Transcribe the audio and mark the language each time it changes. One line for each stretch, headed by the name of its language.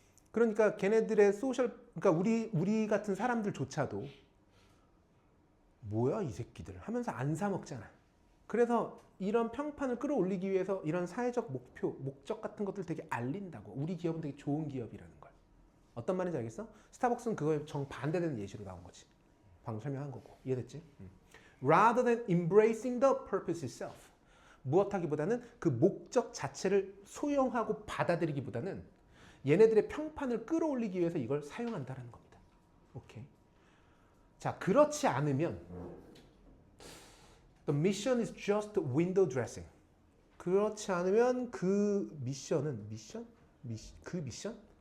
Korean: 그러니까 걔네들의 소셜 그러니까 우리 같은 사람들조차도 뭐야 이 새끼들 하면서 안 사 먹잖아. 그래서 이런 평판을 끌어올리기 위해서 이런 사회적 목적 같은 것들 되게 알린다고. 우리 기업은 되게 좋은 기업이라는 걸. 어떤 말인지 알겠어? 스타벅스는 그거에 정반대되는 예시로 나온 거지. 방금 설명한 거고. 이해됐지?
English: Rather than embracing the purpose itself.
Korean: 무엇하기보다는 그 목적 자체를 소용하고 받아들이기보다는 얘네들의 평판을 끌어올리기 위해서 이걸 사용한다는 겁니다. 오케이. 자, 그렇지 않으면
English: The mission is just window dressing.
Korean: 그렇지 않으면 그 미션은 그 미션?